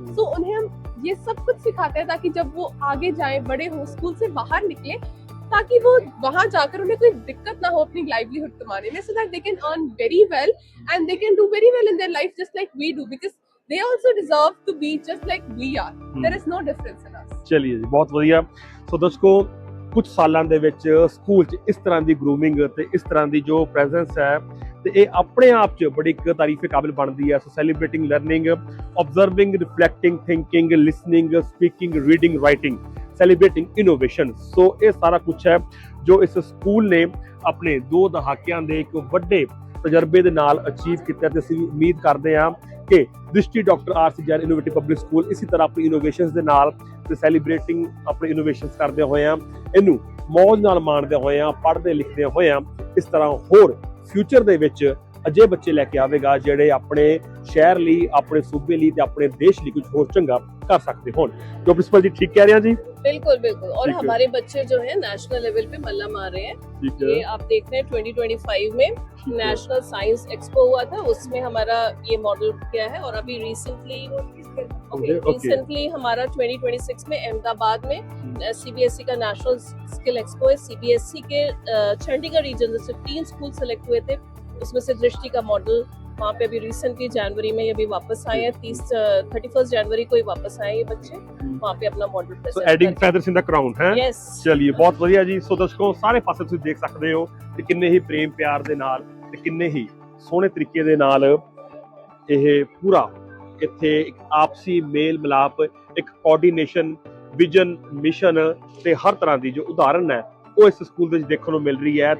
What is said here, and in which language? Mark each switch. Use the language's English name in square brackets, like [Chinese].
[Hindi] So उन्हें हम ये सब कुछ सिखाते हैं ताकि जब वो आगे जाए, बड़े हो, स्कूल से बाहर निकले, ताकि वो वहाँ जाकर उन्हें कोई दिक्कत ना हो अपनी livelihood कमाने में, [English] so that they can earn very well and they can do very well in their life just like we do, because they also deserve to be just like we are. There is no difference in us. [Punjabi] ਚਲਿਏ ਜੀ, ਬਹੁਤ ਵਧੀਆ। ਸੋ ਦੋਸਤੋ, ਕੁਝ ਸਾਲਾਂ ਦੇ ਵਿੱਚ school 'ਚ ਇਸ ਤਰ੍ਹਾਂ ਦੀ ਗਰੂਮਿੰਗ ਤੇ ਇਸ ਤਰ੍ਹਾਂ ਦੀ ਜੋ ਪ੍ਰੈਜ਼ੈਂਸ ਹੈ, ਤੇ ਇਹ ਆਪਣੇ ਆਪ 'ਚ ਬੜੀ ਇੱਕ ਤਾਰੀਫੇ ਕਾਬਿਲ ਬਣਦੀ ਹੈ। ਸੋ celebrating learning, ਆਬਜ਼ਰਵਿੰਗ, reflecting, thinking, listening, speaking, reading, writing, celebrating innovation. ਸੋ ਇਹ ਸਾਰਾ ਕੁਝ ਹੈ ਜੋ ਇਸ ਸਕੂਲ ਨੇ ਆਪਣੇ 2 ਦਹਾਕਿਆਂ ਦੇ ਇੱਕ ਵੱਡੇ ਤਜਰਬੇ ਦੇ ਨਾਲ ਅਚੀਵ ਕੀਤਾ, ਤੇ ਅਸੀਂ ਉਮੀਦ ਕਰਦੇ ਹਾਂ ਕਿ ਦ੍ਰਿਸ਼ਟੀ doctor ਆਰ.ਸੀ. Jain innovative public school ਇਸੇ ਤਰ੍ਹਾਂ ਆਪਣੀ ਇਨੋਵੇਸ਼ਨਸ ਦੇ ਨਾਲ ਤੇ ਸੈਲੀਬ੍ਰੇਟਿੰਗ ਆਪਣੇ ਇਨੋਵੇਸ਼ਨਸ ਕਰਦੇ ਹੋਏ ਆ, ਇਹਨੂੰ ਮੌਜ ਨਾਲ ਮਾਣਦੇ ਹੋਏ ਆ, ਪੜ੍ਹਦੇ ਲਿਖਦੇ ਹੋਏ ਆ, ਇਸ ਤਰ੍ਹਾਂ ਹੋਰ ਫਿਊਚਰ ਦੇ ਵਿੱਚ ਅਜੇ ਬੱਚੇ ਲੈ ਕੇ ਆਵੇਗਾ ਜਿਹੜੇ ਆਪਣੇ ਸ਼ਹਿਰ ਲਈ, ਆਪਣੇ ਸੂਬੇ ਲਈ ਤੇ ਆਪਣੇ ਦੇਸ਼ ਲਈ ਕੁਝ ਹੋਰ ਚੰਗਾ [Hindi] कर सकते हो। जो प्रिंसिपल जी ठीक कह रहे हैं जी? बिल्कुल बिल्कुल। और हमारे बच्चे जो है नेशनल लेवल पे मल्ला मार रहे हैं। ये आप देख रहे हैं 2025 में नेशनल साइंस एक्सपो हुआ था, उसमें हमारा ये मॉडल किया है। और अभी रिसेंटली हमारा 2026 में अहमदाबाद में सीबीएसई का नेशनल स्किल एक्सपो है। सीबीएसई के चंडीगढ़ रीजन से 3 स्कूल सेलेक्ट हुए थे, उसमें से दृष्टि का मॉडल वहाँ पे अभी रिसेंटली जनवरी में अभी वापस आए हैं। 31 जनवरी को ही वापस आए ये बच्चे, वहाँ पे अपना model present [English] Adding feathers in the crown है। Yes, [Hindi] चलिए, बहुत [Punjabi] ਵਧੀਆ ਜੀ। ਸੋ ਦਰਸ਼ਕੋ, ਸਾਰੇ ਪਾਸੇ ਤੁਸੀਂ ਦੇਖ ਸਕਦੇ ਹੋ ਕਿ ਕਿੰਨੇ ਹੀ ਪ੍ਰੇਮ ਪਿਆਰ ਦੇ ਨਾਲ ਤੇ ਕਿੰਨੇ ਹੀ ਸੋਹਣੇ ਤਰੀਕੇ ਦੇ ਨਾਲ ਇਹ ਪੂਰਾ ਇੱਥੇ ਇੱਕ ਆਪਸੀ ਮੇਲ ਮਿਲਾਪ, ਇੱਕ ਕੋਆਰਡੀਨੇਸ਼ਨ, ਵਿਜ਼ਨ, ਮਿਸ਼ਨ ਤੇ ਹਰ ਤਰ੍ਹਾਂ ਦੀ ਜੋ ਉਦਾਹਰਨ ਹੈ ਉਹ ਇਸ ਸਕੂਲ ਦੇ ਵਿੱਚ ਦੇਖਣ ਨੂੰ ਮਿਲ ਰਹੀ ਹੈ।